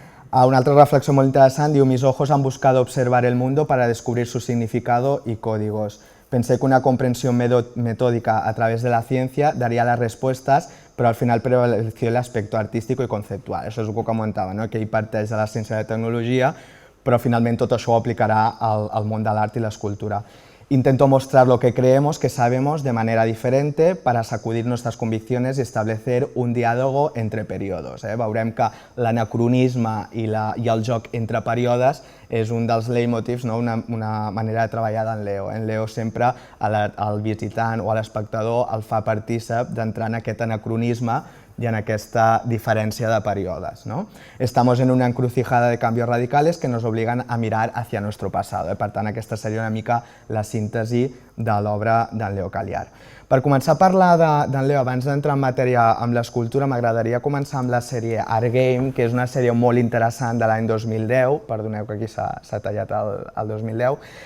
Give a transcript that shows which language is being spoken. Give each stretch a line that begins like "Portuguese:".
Catalan: Una altra reflexió molt interessant diu:
Spanish: mis ojos han buscado observar el mundo para descubrir su significado y códigos. Pensé que una comprensión metódica a través de la ciencia daría las respuestas, pero al final prevaleció el aspecto artístico y conceptual.
Catalan: Això és el que comentava, que ell parteix de la ciència i la tecnologia, però finalment tot això ho aplicarà al món de l'art i l'escultura.
Spanish: Intento mostrar lo que creemos que sabemos de manera diferente para sacudir nuestras convicciones y establecer un diálogo entre periodos.
Catalan: Veurem que l'anacronisme i el joc entre períodes és un dels leitmotivs, una manera de treballar d'en Leo. En Leo sempre al visitant o a l'espectador el fa partícip d'entrar en aquest anacronisme y en aquesta diferència de períodes.
Spanish: Estamos en una encrucijada de cambios radicales que nos obligan a mirar hacia nuestro pasado.
Catalan: Per tant, aquesta seria una mica la síntesi de l'obra d'en Leo Caliar. Per començar a parlar d'en Leo, abans d'entrar en matèria amb l'escultura, m'agradaria començar amb la sèrie Art Game, que és una sèrie molt interessant de l'any 2010, perdoneu que aquí s'ha tallat el 2010.